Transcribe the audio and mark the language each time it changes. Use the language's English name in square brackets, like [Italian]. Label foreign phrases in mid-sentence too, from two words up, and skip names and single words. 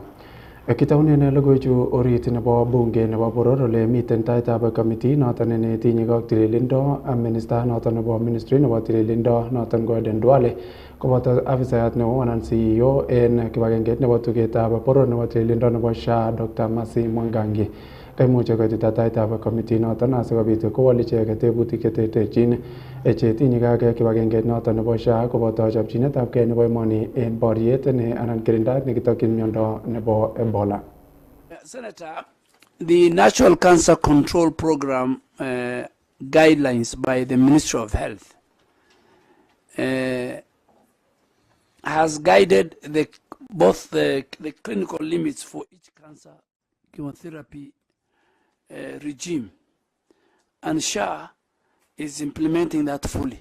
[Kalenjin] Kitaunen logoiwechu orit nebo bunge nebo boror ole miten taitab committee noton netinye ak tililindo minister noton nebo ministry nebo tililindo noton ko Aden Duale koboto afisayat neo anan CEO en kibagengeit nebo tugetab boror nebo tililindo nebo SHA Dr. Mercy Mwangangi kaimuche koitita taitab committee noton asikobit kowol icheket tebutik cheterterchin chetinye ak kibagengeit noton nebo SHA koboto chopchinetabgei nebo emoni en boriet anan kirindaet nekitokyin miondo nebo Ebola. [English] Senator, the National Cancer Control Program guidelines by the Ministry of Health has guided both the clinical limits for each cancer chemotherapy regime, and SHA is implementing that fully.